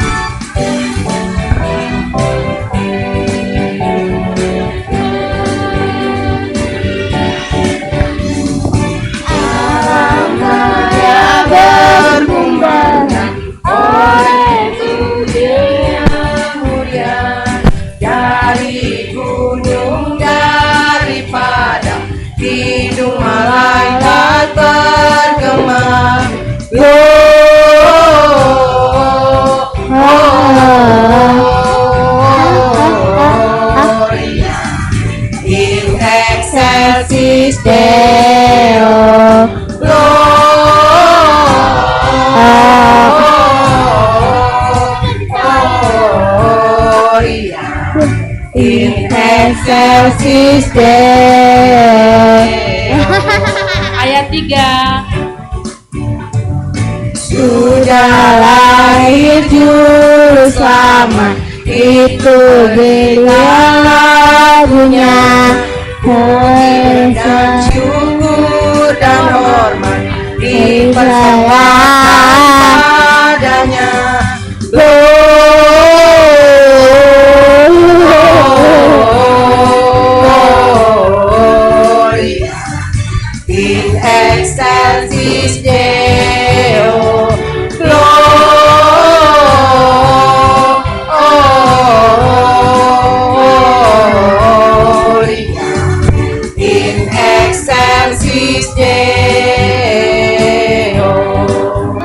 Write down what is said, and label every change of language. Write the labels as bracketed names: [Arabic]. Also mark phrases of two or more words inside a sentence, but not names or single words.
[Indonesian] Alamnya berkumbangan oleh Tuhan yang mulia, dari gunung, dari padang, hidung malaikat bergema. [Latin] Gloria in excelsis Deo. Gloria in excelsis Deo. [Indonesian] Ayat 3. Sudah lahir juru selamat, itu dengan lagunya. Dan syukur dan hormat dipersembahkan padanya. [Latin] Gloria in excelsis Deo. Gloria in excelsis Deo.